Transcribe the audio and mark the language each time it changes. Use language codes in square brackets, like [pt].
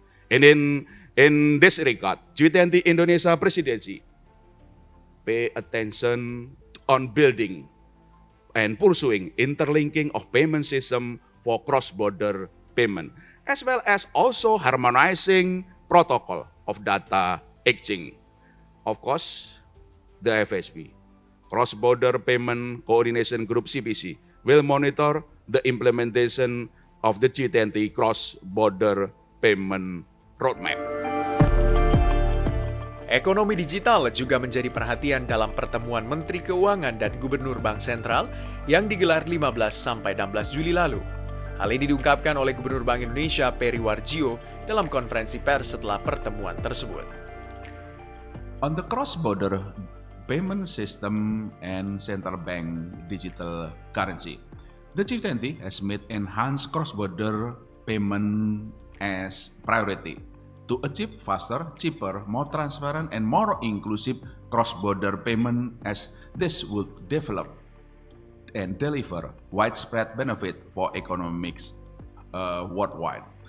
[en] And in this regard, G20 Indonesia presidency pay attention on building and pursuing interlinking of payment system for cross-border payment, as well as also harmonizing protocol of data exchange. Of course, the FSB, Cross-Border Payment Coordination Group CPC, will monitor the implementation of the G20 cross-border payment roadmap. [id] Ekonomi digital juga menjadi perhatian dalam pertemuan Menteri Keuangan dan Gubernur Bank Sentral yang digelar 15 sampai 16 Juli lalu. Hal ini diungkapkan oleh Gubernur Bank Indonesia Peri Warjio dalam konferensi pers setelah pertemuan tersebut. [en] On the cross-border payment system and central bank digital currency, the G20 has made enhanced cross-border payment as priority to achieve faster, cheaper, more transparent, and more inclusive cross-border payment as this would develop and deliver widespread benefit for economics worldwide.